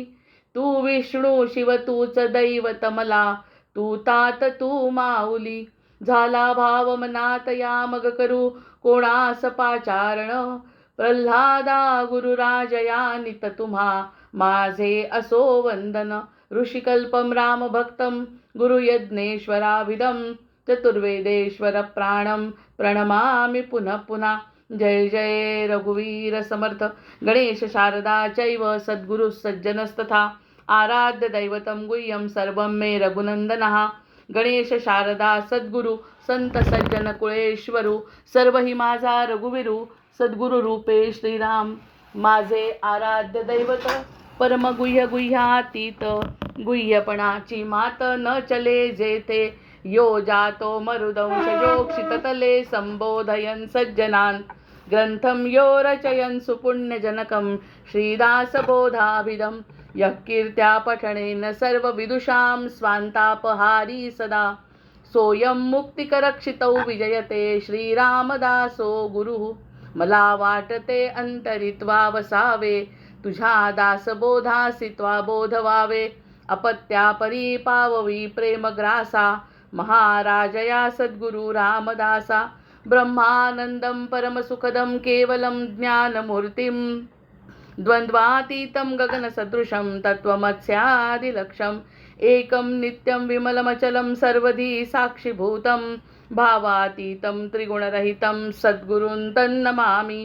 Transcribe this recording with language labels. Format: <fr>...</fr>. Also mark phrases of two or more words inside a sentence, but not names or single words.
<mr>तू विष्णू शिव तूच दैवत मला तू तात तू माऊली. झाला भाव मनात या मग करू कोणास पाचारण प्रल्हादा गुरुराज या नित तुम्हा माझे असो वंदन.</mr> <sa>ऋषिकल्पं रामभक्तं गुरुयज्ञेश्वराभिधं चतुर्वेदेश्वर प्राणं प्रणमामि पुनः पुनः.</sa> <mr>जय जय रघुवीर समर्थ.</mr> <sa>गणेश शारदा चैव सद्गुरुः सज्जनस्तथा आराध्य दैवतं गुह्यं सर्वं मे रघुनन्दनः.</sa> <mr>गणेश शारदा सद्गुरु संत सज्जन कुळेश्वरू सर्व ही माझा रघुवीरू सद्गुरु रूपे श्रीराम. माझे आराध्य दैवत परम गुह्य गुह्यातीत गुह्यपणाची मात न चले जेथे</mr> <sa>यो जातो मरुदंश जोक्षिततले संबोधयन् सज्जनान् ग्रंथं यो रचयन् सुपुण्यजनकं श्रीदासबोधाभिधं यः कीर्त्या पठनेन सर्वविदुषां स्वान्तापहारी सदा सोऽयं मुक्तिकरक्षितौ विजयते श्रीरामदासो गुरुः.</sa> <mr>मला वाटते अंतरित्वा वसावे तुझ्या दासबोधासी त्वा बोध व्हावे अपत्या परी पाववी प्रेमग्रासा महाराजया सद्गुरु रामदासा.</mr> <sa>ब्रह्मानंदं परमसुखदं केवलं ज्ञानमूर्तिं द्वन्द्वातीतं गगनसदृशं तत्त्वमस्यादिलक्ष्यं एकं नित्यं विमलमचलं सर्वधी साक्षिभूतं भावातीतं त्रिगुणरहितं सद्गुरुं तन्नमामि।</sa>